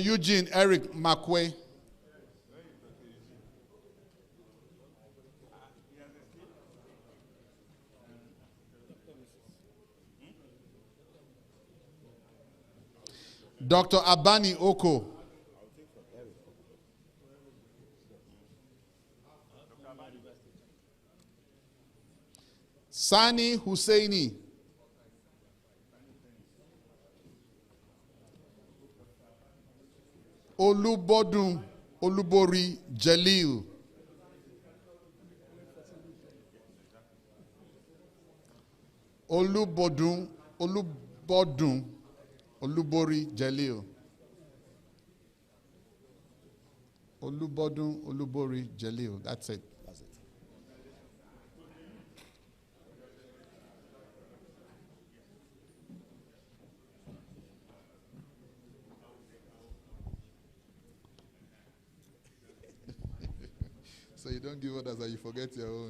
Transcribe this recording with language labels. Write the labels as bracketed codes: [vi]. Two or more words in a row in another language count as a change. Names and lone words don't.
[en] Eugene Eric Makwe. Dr. Abani Oko. Sani Husseini. Olubodun Olubori Jalil. Olubodun Olubori Jalil. Olubodun Olubori Jalil. That's it. So you don't give orders and you forget your own.